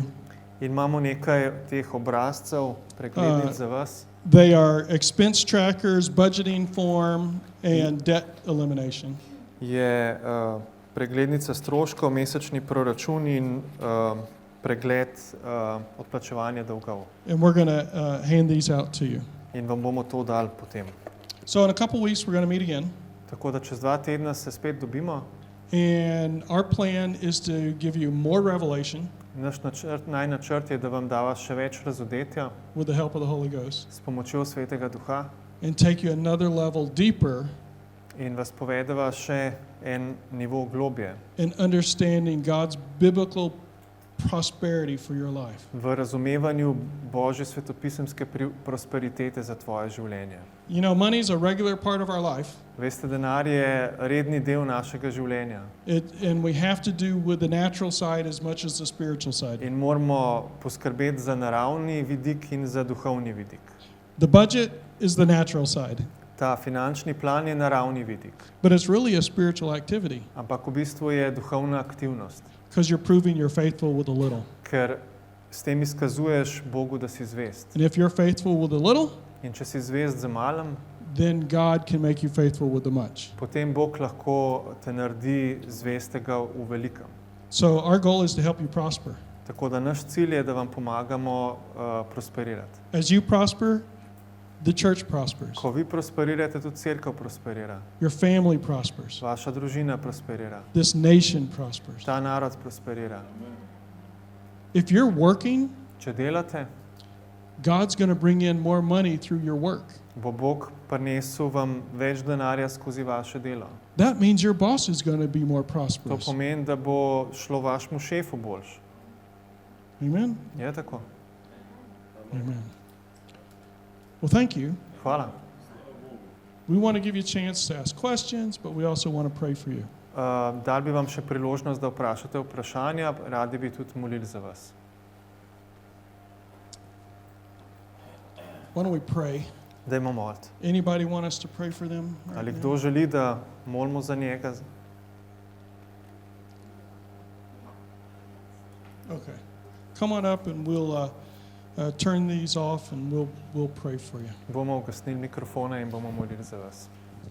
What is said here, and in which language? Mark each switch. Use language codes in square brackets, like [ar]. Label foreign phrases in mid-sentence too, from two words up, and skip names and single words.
[sl] In imamo nekaj teh obrazcev, preglednic za vas. [en] They are expense trackers, budgeting form, and debt elimination. [sl] Je preglednica stroškov, mesečni proračun in pregled odplačevanja dolgov. [en] And we're going to hand these out to you. [sl] In vam bomo to dali potem. [en] So in a couple weeks, we're going to meet again. [sl] Tako da čez 2 tedna se spet dobimo. [en] And our plan is to give you more revelation [sl] Naš načrt je, da vam dava še več razodetja [en] with the help of the Holy Ghost [sl] s pomočjo Svetega Duha [en] and take you another level deeper [sl] in vas povedava še en nivo globje [en] in understanding God's biblical prosperity for your life. [sl] v razumevanju Božje svetopisemske prosperitete za tvoje življenje. [en] You know, money is a regular part of our life. [sl] Veste, denar je redni del našega življenja [en] And we have to do with the natural side as much as the spiritual side. [sl] in moramo poskrbeti za naravni vidik in za duhovni vidik. [en] The budget is the natural side, [sl] Ta finančni plan je naravni vidik, [en] but it's really a spiritual activity [sl] ampak v bistvu je duhovna aktivnost, [en] because you're proving you're faithful with a little. [sl] ker s tem izkazuješ Bogu, da si zvest. [en] And if you're faithful with a little, [sl] In če si zvest za malem, [en] then God can make you faithful with the much. [sl] potem Bog lahko te naredi zvestega v velikem. [en] So our goal is to help you prosper. [sl] Tako da naš cilj je, da vam pomagamo prosperirati. [en] As you prosper, the church prospers. [sl] Ko vi prosperirate, tudi cerkev prosperira. [en] Your family prospers. [sl] Vaša družina prosperira. [en] This nation prospers. [sl] Ta narod prosperira. [en] If you're working, [sl] Če delate, [en] God's going to bring in more money through your work. [sl] bo Bog prinesel vam več denarja skozi vaše delo. [en] That means your boss is going to be more [sl] To [en] prosperous. [sl] pomeni, da bo šlo vašemu šefu boljš. [en] Amen? [sl] Je tako? [en] Amen. Well, thank you. [sl] Hvala. [en] We want to give you a chance to ask questions, but we also want to pray for you. [sl] Dal bi vam še priložnost, da vprašate vprašanja, radi bi tudi molili za vas. [en] Why don't we pray? [sl] Dajmo moliti. [en] Anybody want us to pray for them? right [sl] Ali [en] now? [sl] kdo želi, da molimo za njega? [en] Okay. Come on up and we'll turn these off and we'll pray for you. [sl] Bomo ugasnili mikrofone in bomo molili za vas.